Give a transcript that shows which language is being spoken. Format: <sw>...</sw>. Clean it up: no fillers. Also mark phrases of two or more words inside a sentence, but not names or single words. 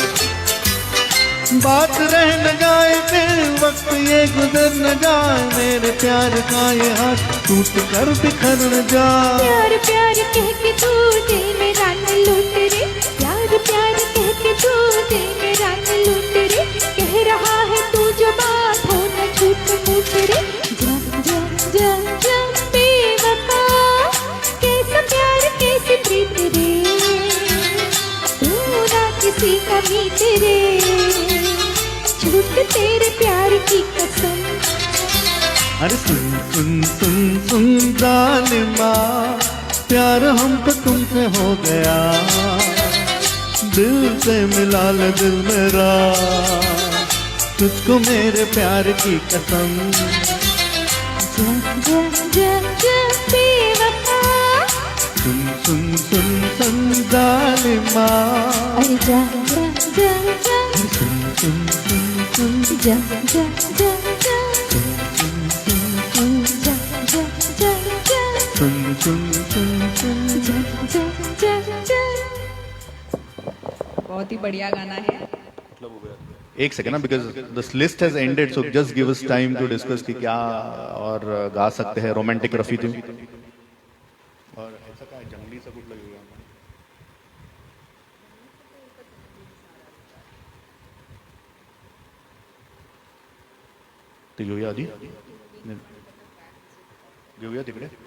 <hi>बात रह न जाए फिर वक्त ये गुजर न जाए, मेरे प्यार का ये हाथ टूट कर बिखर न जाए। प्यार प्यार कह के तू दिल मेरा न लूट रे, प्यार प्यार कह के तू दिल मेरा न लूट रे, कह रहा है तू जो बात हो न झूठ मूठ रे। जा जा जा जा बेवफा, कैसा प्यार कैसी प्रीत रे, तू ना किसी का मीत रे, झूठ तेरे प्यार की कसम। अरे सुन सुन सुन सुन जालिमा, प्यार हमको तुमसे हो गया, दिल से मिला ले दिल मेरा, तुझको मेरे प्यार की कसम। जा जा जा जा बेवफा, सुन सुन सुन सुन जालिमा, अरे जा जा जा जा सुन सुन सुन सुन जा जा जा जा सुन सुन सुन जा जा जा जा सुन सुन सुन सुन। जा जा जा जा। बहुत ही बढ़िया गाना है। एक सेकंड ना,</hi> <en>because this list has ended, so just give us time to discuss</en> <hi>कि क्या और गा सकते हैं रोमांटिक रफी तुम। और ऐसा का जंगली सा कुछ लगेगा तो</hi> <mr>येऊया आधी घेऊया तिकडे।</mr>